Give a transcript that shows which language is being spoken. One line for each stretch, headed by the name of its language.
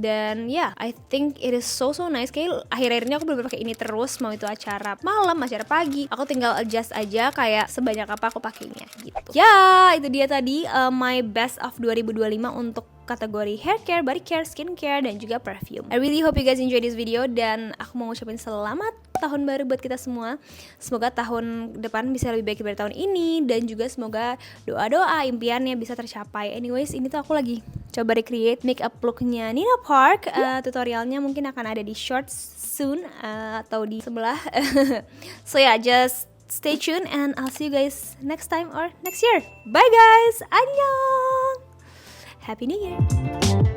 Indonesian: Dan ya
English: I think it is so nice.
Indonesian: Kayak akhir-akhir ini aku bener-bener pakai ini terus, mau itu acara malam, acara pagi, aku tinggal adjust aja kayak sebanyak apa aku pakainya gitu. Ya itu dia tadi
English: my best of 2025
Indonesian: untuk kategori
English: hair care, body care, skin care,
Indonesian: dan juga
English: perfume. I really hope you guys enjoy this video
Indonesian: dan aku mau ngucapin selamat tahun baru buat kita semua. Semoga tahun depan bisa lebih baik dari tahun ini dan juga semoga doa-doa impiannya bisa tercapai. Anyways, ini tuh aku lagi coba
English: recreate makeup
Indonesian: looknya Nina Park. Tutorialnya mungkin akan ada di shorts soon atau di sebelah.
English: So yeah, just stay tuned and I'll see you guys next time or next year. Bye guys, annyeong. Happy New Year!